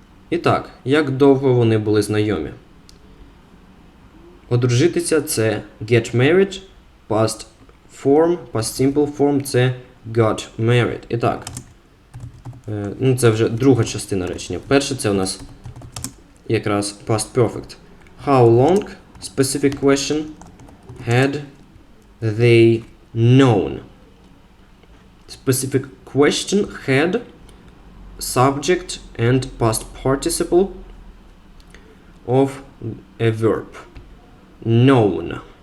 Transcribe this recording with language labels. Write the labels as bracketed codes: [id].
[uk] І так, як довго вони були знайомі? Одружитися – це [en] get married, past simple form [uk] – це [en] got married. [uk] І так, це вже друга частина речення. Перше – це у нас якраз past perfect. [en] How long, specific question, had they known? Specific question had subject and past participle of a verb. Known.